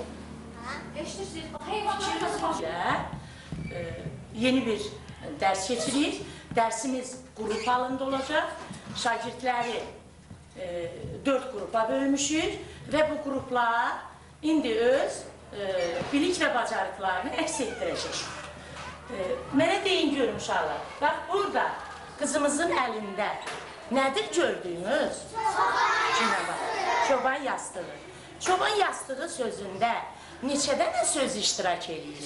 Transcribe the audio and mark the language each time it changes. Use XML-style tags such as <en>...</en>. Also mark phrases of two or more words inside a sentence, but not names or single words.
<az>Eşidirsiniz, heyvanlar</az> <tr>Yeni bir ders geçiririk. Dersimiz grup halinde olacak.</tr> <az>Şagirdləri 4 grupa bölmüşük ve bu gruplar indi öz bilik ve bacarıqlarını əks etdirəcək. Mənə deyin görün uşaqlar. Bax burada kızımızın əlində nədir gördüyünüz? Çoban yastığı. Çoban yastığı sözündə neçə dənə söz iştirak edir?</az>